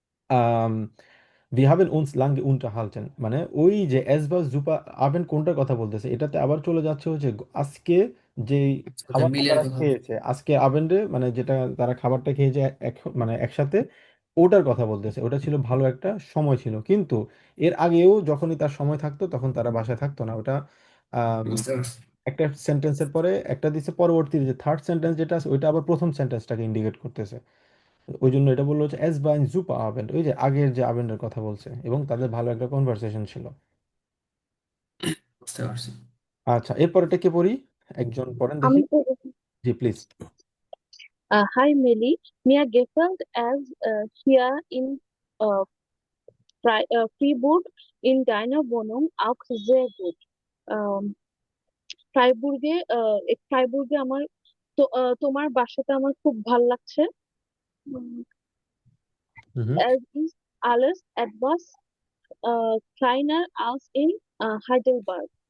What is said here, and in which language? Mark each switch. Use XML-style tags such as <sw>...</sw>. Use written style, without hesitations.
<de>Ähm, wir haben uns lange unterhalten।</de> <bn>মানে ওই যে এস বা জুপা আবেন কোনটার কথা বলতেছে, এটাতে আবার চলে যাচ্ছে হচ্ছে আজকে যে ওদের খাবারটা মিলের তারা কথা। খেয়েছে, আজকে আবেন্ডে মানে যেটা তারা খাবারটা খেয়েছে মানে একসাথে, ওটার কথা বলতেছে। ওটা ছিল ভালো একটা সময় ছিল, কিন্তু এর আগেও যখনই তার সময় থাকতো তখন তারা বাসায় থাকতো না। ওটা আম, বুঝতে পারছি। একটা সেন্টেন্সের পরে একটা দিচ্ছে, পরবর্তী যে থার্ড সেন্টেন্স যেটা আছে ওইটা আবার প্রথম সেন্টেন্সটাকে ইন্ডিকেট করতেছে। ওই জন্য এটা বললো হচ্ছে এস বাইন জুপা আবেন্ড, ওই যে আগের যে আবেন্ডের কথা বলছে, এবং তাদের ভালো একটা কনভারসেশন ছিল। বুঝতে পারছি। আচ্ছা, এরপরটা কে পড়ি? একজন পড়েন দেখি। আমি তো জি please.</bn> <de>Hi Melly, mir gefällt es hier in äh, Freiburg in deiner Wohnung auch sehr gut.</de> <bn>Ähm, ফ্রাইবুর্গে আমার তোমার বাসাটা আমার খুব ভাল লাগছে। হুম।</bn> <de>Es ist alles etwas kleiner als in Heidelberg.</de>